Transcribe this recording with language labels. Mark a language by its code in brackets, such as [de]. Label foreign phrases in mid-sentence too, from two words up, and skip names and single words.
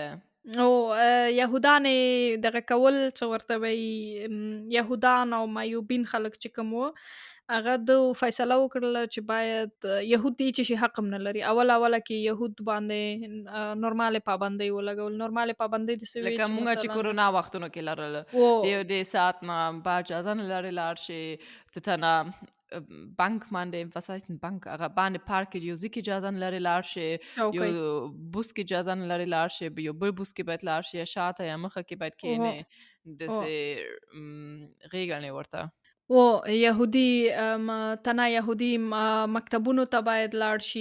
[ps] یهودان یې دغه کول څه ورته وایي یهودان او مایوبین خلک چې کوم وو هغه د فیصله وکړله چې باید یهود دې چې شي حق هم نه لري. اوله کې یهود باندې نورمالې پابندۍ ولګول. نورمالې پابندۍ داسې وې لکه چې مونږ چې مثلا کرونا وختونو کې لرله و د یو دې ساعت نه با اجازه نه لرې لاړ شي ته نه Bank باندې [de] was heißt denn Bank [ps] هغه باندې پارک کې یو ځای کې اجازه نه لرې لاړ شي یو چوکۍ بوس کې اجازه نه لرې لاړ شي یو بل بوس کې باید لاړ شي یا شاته یا مخه کې باید کښېنې و داسې غېږه نه ورته. یهودي تنه یهودي مکتبونو ته باید لاړ شي.